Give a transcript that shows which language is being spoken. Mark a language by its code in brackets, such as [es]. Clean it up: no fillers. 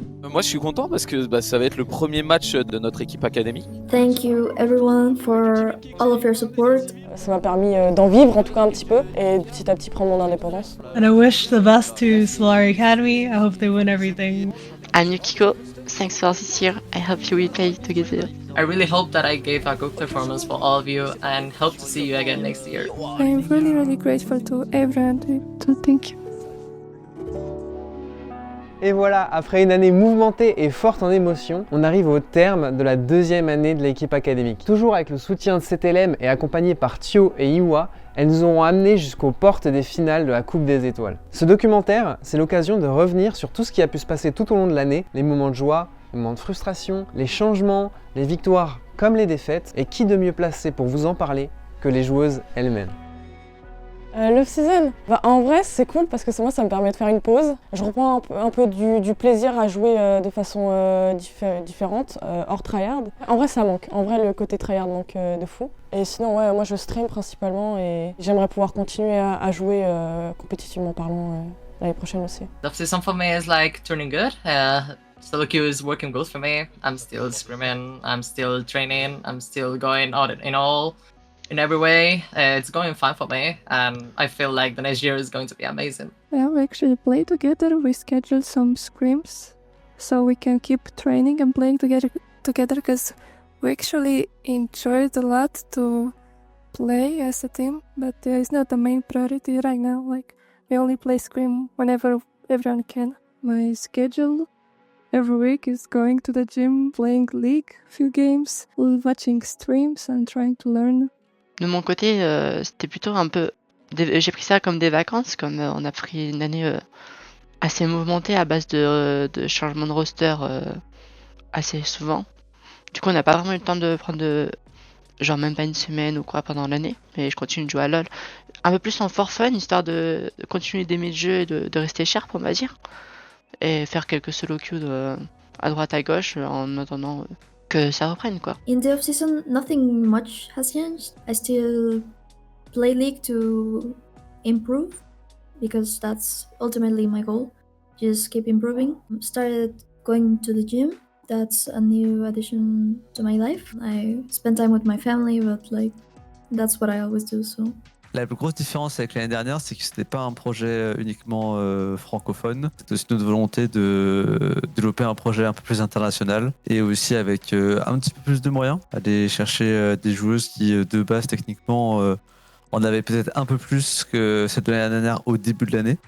[fr] Moi je suis content parce que ça va être le premier match de notre équipe académique. [en] Thank you everyone for all of your support. [fr] Ça m'a permis d'en vivre en tout cas un petit peu et petit à petit prendre mon indépendance. [en] And I wish the best to Solary Académie. I hope they win everything. I'm Yukiko. Thanks for this year. I hope you will play together. I really hope that I gave a good performance for all of you and hope to see you again next year. I'm really grateful to everyone. Thank you. [fr] Et voilà, après une année mouvementée et forte en émotions, on arrive au terme de la deuxième année de l'équipe académique. Toujours avec le soutien de Cetelem et accompagné par Thio et Iwa, elles nous ont amenés jusqu'aux portes des finales de la Coupe des Étoiles. Ce documentaire, c'est l'occasion de revenir sur tout ce qui a pu se passer tout au long de l'année, les moments de joie, les moments de frustration, les changements, les victoires comme les défaites, et qui de mieux placé pour vous en parler que les joueuses elles-mêmes. L'off-season, en vrai c'est cool parce que moi ça me permet de faire une pause. Je reprends un peu du plaisir à jouer de façon différente, hors tryhard. En vrai ça manque, en vrai le côté tryhard manque de fou. Et sinon ouais, moi je stream principalement et j'aimerais pouvoir continuer à jouer compétitivement parlant l'année prochaine aussi. [en] The season for me is like turning good. Solo queue is working good for me. I'm still screaming, I'm still training, I'm still going out in all. In every way, it's going fine for me, and I feel like the next year is going to be amazing. Yeah, we actually play together. We schedule some scrims so we can keep training and playing together because we actually enjoyed a lot to play as a team, but it's not the main priority right now. Like, we only play scrim whenever everyone can. My schedule every week is going to the gym, playing league, few games, watching streams and trying to learn. [fr] De mon côté, c'était plutôt un peu... J'ai pris ça comme des vacances, comme on a pris une année assez mouvementée à base de changement de roster assez souvent. Du coup, on n'a pas vraiment eu le temps de prendre genre même pas une semaine ou quoi pendant l'année, mais je continue de jouer à LoL. Un peu plus en for fun, histoire de continuer d'aimer le jeu et de rester sharp, on va dire. Et faire quelques solo queues à droite à gauche en attendant... que ça reprenne quoi. [en] In the off-season, nothing much has changed. I still play League to improve because that's ultimately my goal. Just keep improving. Started going to the gym. That's a new addition to my life. I spend time with my family, but that's what I always do. So. [fr] La plus grosse différence avec l'année dernière, c'est que c'était pas un projet uniquement francophone. C'était aussi notre volonté de développer un projet un peu plus international et aussi avec un petit peu plus de moyens. Aller chercher des joueuses qui, de base, techniquement, en avaient peut-être un peu plus que celle de l'année dernière au début de l'année.